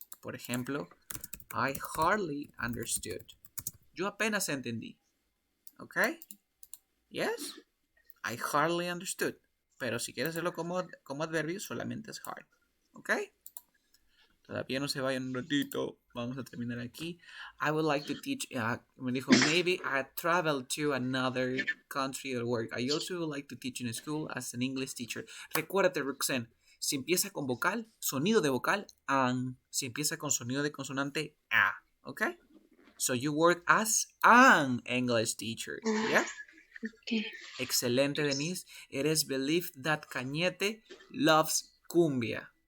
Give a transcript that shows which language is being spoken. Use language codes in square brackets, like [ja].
[es] Por ejemplo, [en] I hardly understood. [es] Yo apenas entendí. ¿Ok? [en] Yes? I hardly understood. [es] Pero si quieres hacerlo como adverbio, solamente es hard. ¿Ok? Todavía no se vayan un ratito. Vamos a terminar aquí. [en] I would like to teach. [es] Me dijo, [en] maybe I travel to another country or work. I also would like to teach in school as an English teacher. [es] Recuérdate, Roxanne. Si empieza con vocal, sonido de vocal, an. Si empieza con sonido de consonante, a. ¿Ok? [en] So you work as an English teacher. [es] ¿Ya? Okay. Excelente, Denise. [en] It is believed that Cañete loves cumbia.